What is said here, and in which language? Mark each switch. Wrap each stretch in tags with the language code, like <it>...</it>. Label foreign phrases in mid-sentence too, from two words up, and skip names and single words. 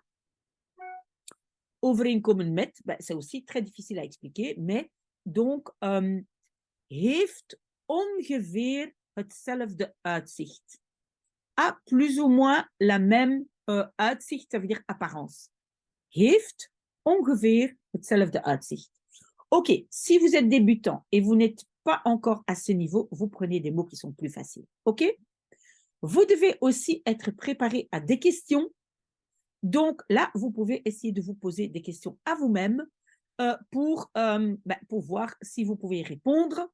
<nl>Overeenkomen met, ben,</nl> <fr>c'est aussi très difficile à expliquer, mais donc</fr> <nl>heeft ongeveer hetzelfde uitzicht.</nl> <fr>A plus ou moins la même uitzicht, ça veut dire apparence.</fr> <nl>Heeft ongeveer hetzelfde uitzicht.</nl> <fr>OK, si vous êtes débutant et vous n'êtes pas encore à ce niveau, vous prenez des mots qui sont plus faciles. OK? Vous devez aussi être préparé à des questions. Donc là, vous pouvez essayer de vous poser des questions à vous-même pour voir si vous pouvez y répondre.</fr>